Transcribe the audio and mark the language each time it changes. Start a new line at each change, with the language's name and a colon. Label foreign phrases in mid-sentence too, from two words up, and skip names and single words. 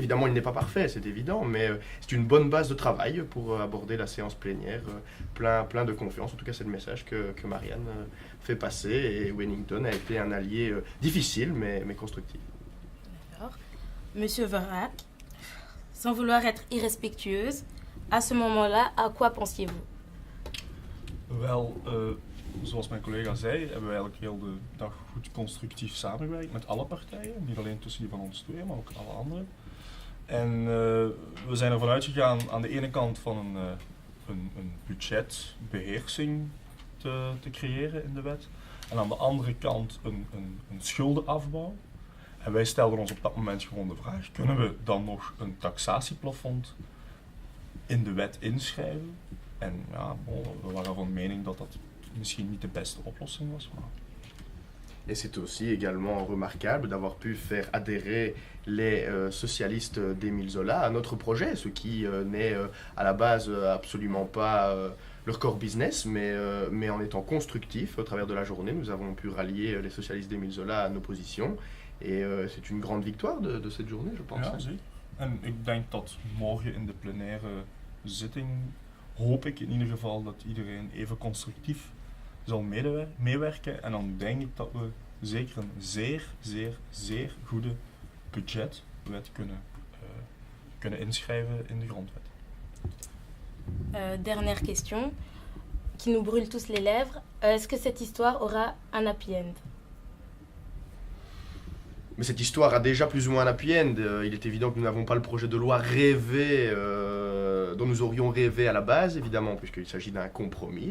French: Évidemment, il n'est pas parfait, c'est évident, mais c'est une bonne base de travail pour aborder la séance plénière, plein de confiance. En tout cas, c'est le message que Marianne fait passer, et Wellington a été un allié difficile, mais constructif. D'accord. Monsieur Verrack, sans vouloir être irrespectueuse, à ce moment-là, à quoi pensiez-vous?
Dutch: Wel, zoals mijn collega zei, hebben we eigenlijk heel de dag goed constructief samengewerkt met alle partijen. Niet alleen tussen die van ons twee, maar ook alle anderen. En we zijn ervan uitgegaan aan de ene kant van een budgetbeheersing te creëren in de wet. En aan de andere kant een schuldenafbouw. En wij stelden ons op dat moment gewoon de vraag, kunnen we dan nog een taxatieplafond in de wet inschrijven? En ja, we waren van mening dat dat misschien niet de beste oplossing was. Maar...
French: Et c'est aussi également remarquable d'avoir pu faire adhérer les socialistes d'Émile Zola à notre projet, ce qui n'est à la base absolument pas leur
English: core business,
French: mais en étant constructif au travers de la journée, nous avons pu rallier les socialistes d'Émile Zola à nos positions. Et c'est une grande victoire de cette journée, je pense.
Dutch: Ja, zeker. En ik denk dat morgen in de plenaire zitting, hoop ik in ieder geval dat iedereen even constructief zal meewerken. En dan denk ik dat we zeker een zeer goede budgetwet kunnen inschrijven in de grondwet.
French: Dernière question, qui nous brûle tous les lèvres. Est-ce que cette histoire aura un
English: happy end?
French: Mais cette histoire a déjà plus ou moins un
English: happy end.
French: Il est évident que nous n'avons pas le projet de loi rêvé, dont nous aurions rêvé à la base, évidemment, puisqu'il s'agit d'un compromis.